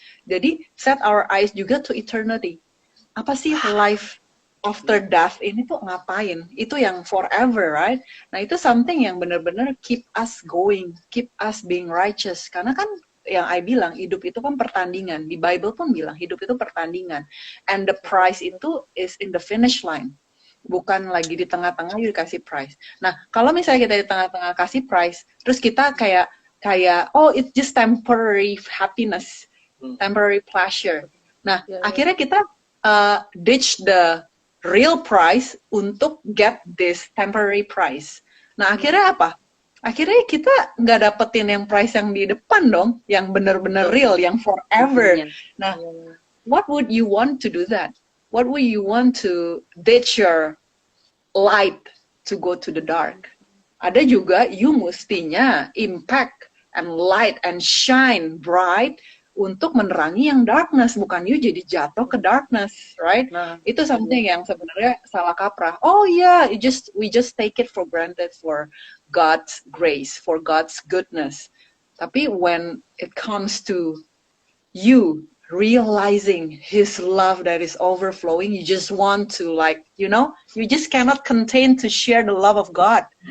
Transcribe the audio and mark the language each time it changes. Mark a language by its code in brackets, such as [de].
[id] Jadi [en] set our eyes juga to eternity. [id] Apa sih [en] life after death [id] ini tuh ngapain? [en] Itu yang forever, right? [id] Nah itu [en] something [id] yang benar-benar [en] keep us going, keep us being righteous. [id] Karena kan yang I bilang, hidup itu kan pertandingan. Di Bible pun bilang hidup itu pertandingan. [en] And the prize [id] itu [en] is in the finish line. [id] Bukan lagi di tengah-tengah you dikasih prize. Nah kalau misalnya kita di tengah-tengah kasih prize, terus kita kayak [en] oh it's just temporary happiness, temporary pleasure. [id] Nah akhirnya kita [en] ditch the real price [id] untuk [en] get this temporary price. [id] Nah akhirnya apa? Akhirnya kita nggak dapetin yang [en] price [id] yang di depan dong, yang benar-benar real, yang forever. [en] Nah, what would you want to do that? What would you want to ditch your light to go to the dark? [id] Ada juga you mestinya [en] impact and light and shine bright [id] untuk menerangi yang darkness, bukan you jadi jatuh ke darkness, right? Nah, itu something yang sebenarnya salah kaprah. [en] Oh yeah, we just take it for granted for God's grace, for God's goodness. [id] Tapi [en] when it comes to you realizing his love that is overflowing, you just want to, like, you just cannot contain to share the love of God.